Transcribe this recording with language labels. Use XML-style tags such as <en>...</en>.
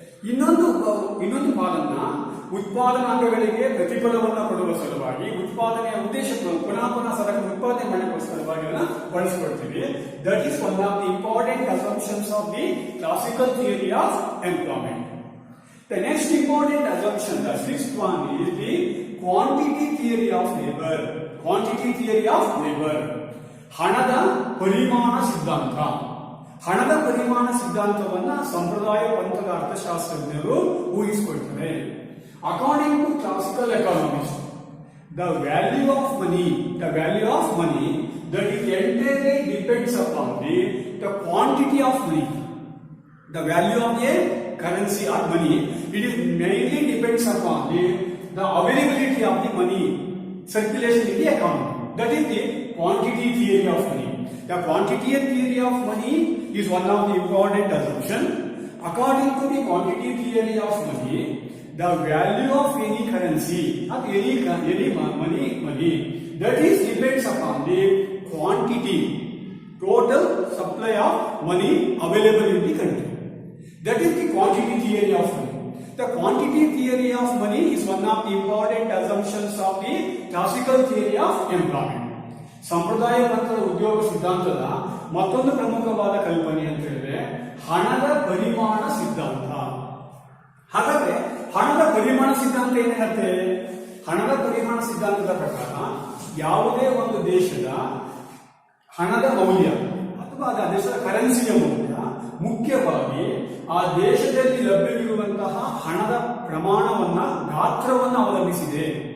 <kn>ಇನ್ನೊಂದು ಪಾಲನ್ನ ಉತ್ಪಾದನಾಂಗಗಳಿಗೆ ಪ್ರತಿಫಲವನ್ನು ಕೊಡುವ ಸಲುವಾಗಿ, ಉತ್ಪಾದನೆಯ ಉದ್ದೇಶವನ್ನು ಪುನಃ ಸರಕು ಉತ್ಪಾದನೆ ಮಾಡಲಿಕ್ಕೋಸ್ಕರವಾಗಿ ಬಳಸಿಕೊಳ್ತೀವಿ.</kn> <en>That is one of the important assumptions of the classical theory of employment. The next important assumption, the sixth one, is the quantity theory of labor. Quantity theory of labor.</en> <kn>ಹಣದ ಪರಿಮಾಣ ಸಿದ್ಧಾಂತ. ಹಣದ ಪರಿಮಾಣ ಸಿದ್ಧಾಂತವನ್ನ ಸಂಪ್ರದಾಯ ಪಂಥದ ಅರ್ಥಶಾಸ್ತ್ರಜ್ಞರು ಊಹಿಸಿಕೊಳ್ತಾರೆ.</kn> <en>According to classical economists, the value of money that is entirely depends upon the quantity of money. The value of a currency or money, it is mainly depends upon the availability of the money circulation in the economy. That is the quantity theory of money. The quantity theory of money is one of the important assumption. According to the quantity theory of money, the value of any currency or any money that is depends upon the quantity, total supply of money available in the country. That is the quantity theory of money. The quantity theory of money is one of the important assumptions of the classical theory of employment.</en> <kn>ಸಂಪ್ರದಾಯ ಪಂಥದ ಉದ್ಯೋಗ ಸಿದ್ಧಾಂತದ ಮತ್ತೊಂದು ಪ್ರಮುಖವಾದ ಕಲ್ಪನೆ ಅಂತ ಹೇಳಿದ್ರೆ ಹಣದ ಪರಿಮಾಣ ಸಿದ್ಧಾಂತ. ಹಾಗಾದ್ರೆ ಹಣದ ಪರಿಮಾಣ ಸಿದ್ಧಾಂತ ಏನ್ ಹೇಳುತ್ತೆ? ಹಣದ ಪರಿಮಾಣ ಸಿದ್ಧಾಂತದ ಪ್ರಕಾರ ಯಾವುದೇ ಒಂದು ದೇಶದ ಹಣದ ಮೌಲ್ಯ ಅಥವಾ ಆ ದೇಶದ ಕರೆನ್ಸಿಯ ಮೌಲ್ಯ ಮುಖ್ಯವಾಗಿ ಆ ದೇಶದಲ್ಲಿ ಲಭ್ಯವಿರುವಂತಹ ಹಣದ ಪ್ರಮಾಣವನ್ನ, ಗಾತ್ರವನ್ನು ಅವಲಂಬಿಸಿದೆ.</kn>